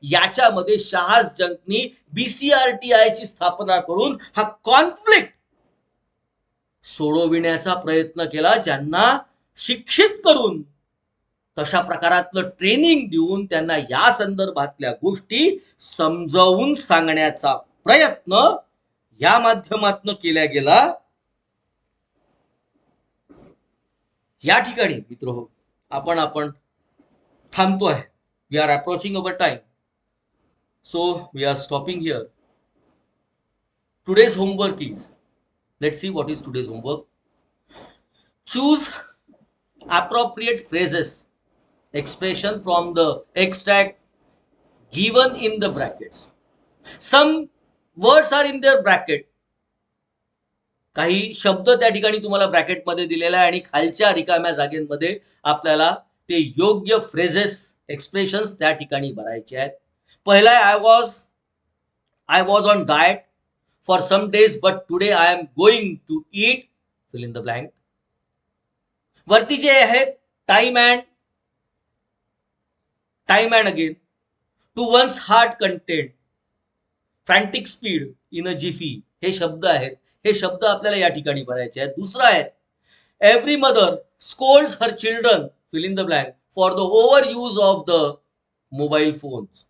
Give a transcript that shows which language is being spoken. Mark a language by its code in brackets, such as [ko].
[mr] याच्यामध्ये शहाजंकनी BCRTI ची स्थापना करून हा कॉन्फ्लिक्ट सोडविण्याचा प्रयत्न केला, ज्यांना शिक्षित करून तशा प्रकारातलं ट्रेनिंग देऊन त्यांना या संदर्भातल्या गोष्टी समजावून सांगण्याचा प्रयत्न या माध्यमातून केला गेला. या ठिकाणी मित्रहो आपण थांबतो आहे. [en] We are approaching our time. So we are stopping here. Today's homework is, let's see what is today's homework. Choose appropriate phrases, expression from the extract given in the brackets. Some words are in their bracket. [mr] काही शब्द त्या ठिकाणी तुम्हाला ब्रॅकेटमध्ये दिलेला आहे आणि खालच्या रिकाम्या जागेमध्ये आपल्याला ते योग्य फ्रेजेस एक्सप्रेशन्स त्या ठिकाणी भरायचे आहेत. [en] पहिला I was on diet for some days but today I am going to eat fill in the blank. [mr] वरती जे आहे [en] time and again, to one's heart content, frantic speed, in a jiffy, [mr] हे शब्द आहेत. हे शब्द आपल्याला या ठिकाणी भरायचे आहेत. दुसरा आहे [en] Every mother scolds her children fill in the blank for the over use of the mobile phone.